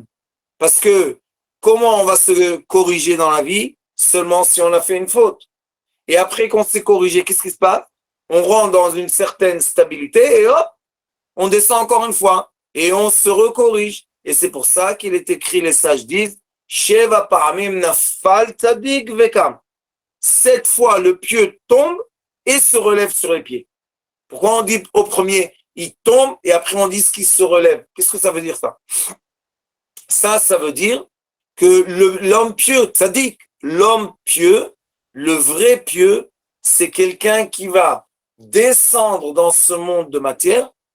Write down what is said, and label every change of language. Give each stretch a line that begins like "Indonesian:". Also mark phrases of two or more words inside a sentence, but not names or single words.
French: Parce que comment on va se corriger dans la vie? Seulement si on a fait une faute. Et après qu'on s'est corrigé, qu'est-ce qui se passe? On rentre dans une certaine stabilité et hop, on descend encore une fois. Et on se recorrige. Et c'est pour ça qu'il est écrit, les sages disent,
Hebrew: שבע פעמים נפל צדיק וקם.
French: 7 fois le pieux tombe et se relève sur les pieds. Pourquoi on dit au premier, il tombe et après on dit qu'il se relève? Qu'est-ce que ça veut dire ça? Ça veut dire que l'homme pieux, tzaddik, l'homme pieux, le vrai pieux, c'est quelqu'un qui va descendre dans ce monde de matière,